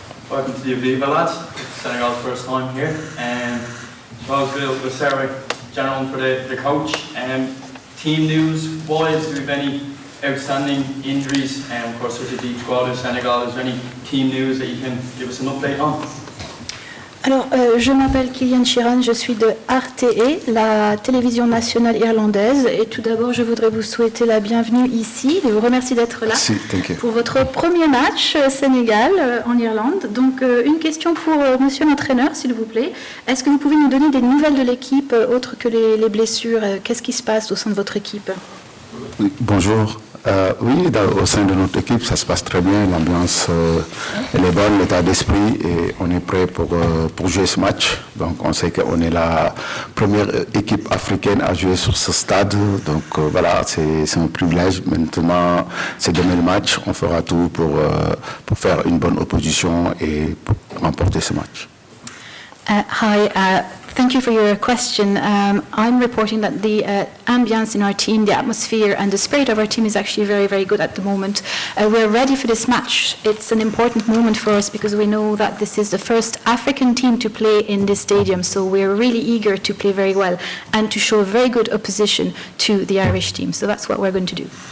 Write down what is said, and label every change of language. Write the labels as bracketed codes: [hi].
[en] Welcome to the Aviva lads. Senegal's first time here. So I was with Sarah General for the coach. Team news wise, do we have any outstanding injuries? Of course, such a deep squad of Senegal. Is there any team news that you can give us an update on? [fr] Alors, je m'appelle Killian Shearer, je suis de RTE, la télévision nationale irlandaise. Et tout d'abord, je voudrais vous souhaiter la bienvenue ici et vous remercier d'être là pour votre premier match Sénégal en Irlande. Donc, une question pour monsieur l'entraîneur, s'il vous plaît. Est-ce que vous pouvez nous donner des nouvelles de l'équipe, autres que les blessures? Qu'est-ce qui se passe au sein de votre équipe? Oui, bonjour. Oui, au sein de notre équipe, ça se passe très bien. L'ambiance elle est bonne, l'état d'esprit, et on est prêt pour jouer ce match. Donc, on sait qu'on est la première équipe africaine à jouer sur ce stade. Donc, voilà, c'est un privilège. Maintenant, c'est demain le match. On fera tout pour faire une bonne opposition et pour remporter ce match. [en] Hi, thank you for your question. I'm reporting that the ambience in our team, the atmosphere and the spirit of our team is actually very, very good at the moment. We're ready for this match. It's an important moment for us because we know that this is the first African team to play in this stadium, so we're really eager to play very well and to show a very good opposition to the Irish team. So that's what we're going to do.